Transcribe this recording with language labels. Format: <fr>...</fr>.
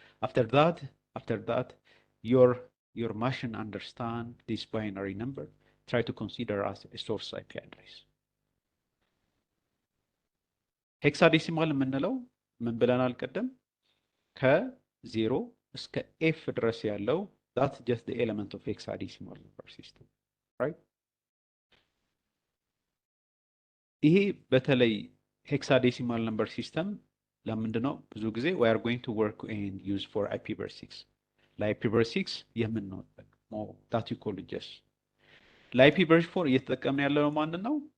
<en>After that your machine understand this binary number. Try to consider as a source IP address.</en> <am>ሄክሳዴሲማል የምንለው ምን ብለናል ቀደም? ከ0 እስከ ኤፍ ድረስ ያለው</am> <en>that's just the element of hexadecimal number system, right?</en> <am>ይሄ በተለይ ሄክሳዴሲማል ነምበር ሲስተም ለምንድን ነው ብዙ ጊዜ</am> <en>we are going to work and use for IPv6</en> <am>ለIPv6 የምንጠቀመው</am> <en>that you call just</en> <am>ለIPv4 እየተጠቀምን ያለነው ማንን ነው?</am>